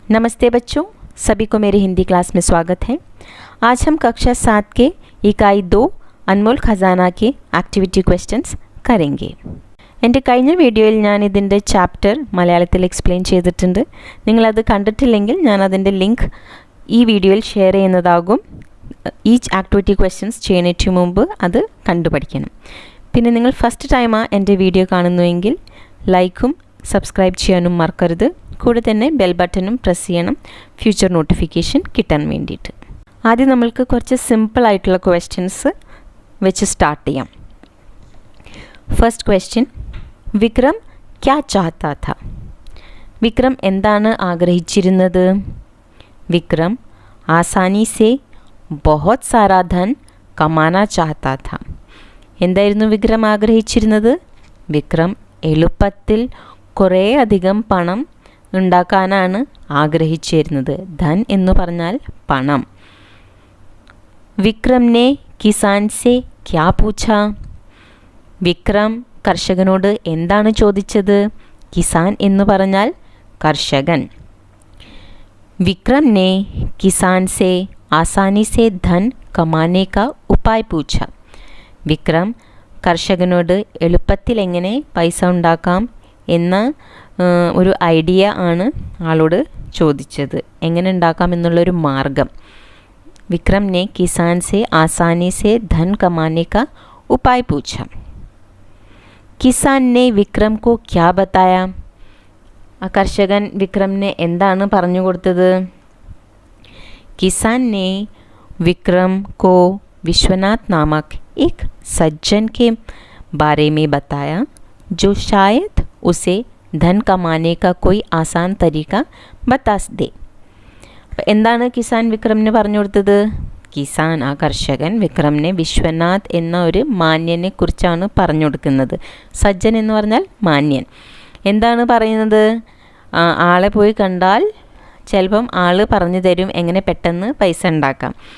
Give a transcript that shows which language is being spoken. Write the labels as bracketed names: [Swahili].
[Hindi] नमस्ते बच्चों, सभी को मेरे हिंदी क्लास में स्वागत है। आज हम कक्षा 7 के इकाई 2 अनमोल ഖസാന के [English] activity questions [Hindi] കरेंगे। [Malayalam] എൻ്റെ കഴിഞ്ഞ വീഡിയോയിൽ ഞാൻ ഇതിൻ്റെ ചാപ്റ്റർ മലയാളത്തിൽ എക്സ്പ്ലെയിൻ ചെയ്തിട്ടുണ്ട്. നിങ്ങളത് കണ്ടിട്ടില്ലെങ്കിൽ ഞാൻ അതിൻ്റെ ലിങ്ക് ഈ വീഡിയോയിൽ ഷെയർ ചെയ്യുന്നതാകും. ഈ ആക്ടിവിറ്റി ക്വസ്റ്റ്യൻസ് ചെയ്യുന്നതിന് മുമ്പ് അത് കണ്ടുപഠിക്കണം. പിന്നെ നിങ്ങൾ ഫസ്റ്റ് ടൈമാണ് എൻ്റെ വീഡിയോ കാണുന്നുവെങ്കിൽ ലൈക്കും സബ്സ്ക്രൈബ് ചെയ്യാനും മറക്കരുത്. കൂടെ തന്നെ ബെൽ ബട്ടണും പ്രസ് ചെയ്യണം, ഫ്യൂച്ചർ നോട്ടിഫിക്കേഷൻ കിട്ടാൻ വേണ്ടിയിട്ട്. ആദ്യം നമ്മൾക്ക് കുറച്ച് സിമ്പിൾ ആയിട്ടുള്ള ക്വസ്റ്റ്യൻസ് വെച്ച് സ്റ്റാർട്ട് ചെയ്യാം. [English] first question, [Hindi] വിക്രം ക്യാ ചാഹതാ था? [Malayalam] വിക്രം എന്താണ് ആഗ്രഹിച്ചിരുന്നത്? [Hindi] വിക്രം ആസാനി സേ बहुत सारा धन कमाना चाहता था. [Malayalam] എന്തായിരുന്നു വിക്രം ആഗ്രഹിച്ചിരുന്നത്? വിക്രം എളുപ്പത്തിൽ കുറേ അധികം പണം ഉണ്ടാക്കാനാണ് ആഗ്രഹിച്ചിരുന്നത്. ധൻ എന്ന് പറഞ്ഞാൽ പണം. [Hindi] വിക്രം ने किसान से क्या पूछा? [Malayalam] വിക്രം കർഷകനോട് എന്താണ് ചോദിച്ചത്? കിസാൻ എന്ന് പറഞ്ഞാൽ കർഷകൻ. [Hindi] विक्रम ने किसान से आसानी से धन कमाने का उपाय पूछा. [Malayalam] വിക്രം കർഷകനോട് എളുപ്പത്തിൽ എങ്ങനെ പൈസ ഉണ്ടാക്കാം എന്ന ഒരു ഐഡിയ ആണ് ആളോട് ചോദിച്ചത്. എങ്ങനെ ഉണ്ടാക്കാം എന്നുള്ളൊരു മാർഗം. [Hindi] വിക്രം ने किसान से आसानी से धन कमाने का उपाय पूछा. किसान ने विक्रम को क्या बताया? [Malayalam] ആ കർഷകൻ വിക്രമിന് എന്താണ് പറഞ്ഞു കൊടുത്തത്? [Hindi] किसान ने विक्रम को विश्वनाथ नामक एक सज्जन के बारे में बताया जो शायद उसे धन कमाने का कोई आसान तरीका बता दे. [Malayalam] എന്താണ് കിസാൻ വിക്രമിന് പറഞ്ഞു കൊടുത്തത്? കിസാൻ ആ കർഷകൻ വിക്രമിനെ വിശ്വനാഥ് എന്ന ഒരു മാന്യനെ കുറിച്ചാണ് പറഞ്ഞു കൊടുക്കുന്നത്. സജ്ജൻ എന്ന് പറഞ്ഞാൽ മാന്യൻ. എന്താണ് പറയുന്നത്? ആളെ പോയി കണ്ടാൽ ചിലപ്പം ആൾ പറഞ്ഞു തരും എങ്ങനെ പെട്ടെന്ന് പൈസ ഉണ്ടാക്കാം.